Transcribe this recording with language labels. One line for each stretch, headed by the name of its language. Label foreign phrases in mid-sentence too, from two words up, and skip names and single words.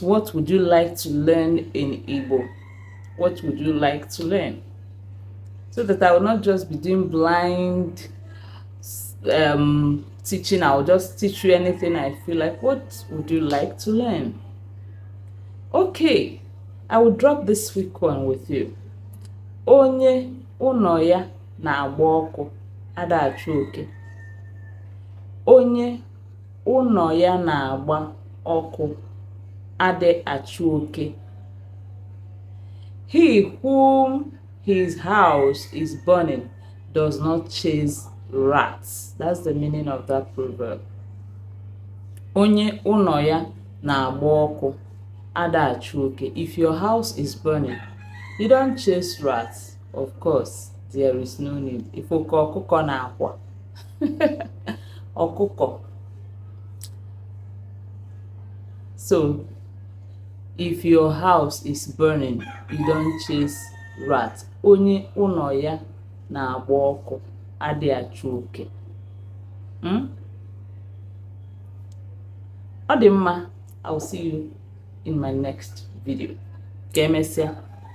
English: What would you like to learn in Igbo? What would you like to learn? So that I will not just be doing blind teaching. I'll just teach you anything I feel like. What would you like to learn? Okay, I will drop this quick one with you.
Igbo: Onye ụnọ ya na-agba ọkụ ada achụ oke. Onye ụnọ ya na-agba ọkụ ade achụ oke.
English: He whom his house is burning does not chase rats. That's the meaning of that proverb. Onye ụnọ ya na-agba ọkụ ada achụ oke. If your house is burning, you don't chase rats. Of course, there is no need.
Igbo: If ọkụkọ na-akwa. Ọkụkọ.
English: So, if your house is burning, you don't chase rats.
Igbo: Onye ụnọ ya na-agba ọkụ adị achụ oke. Ọ dị mma.
English: I'll see you in my next video.
Igbo: Ka emesịa.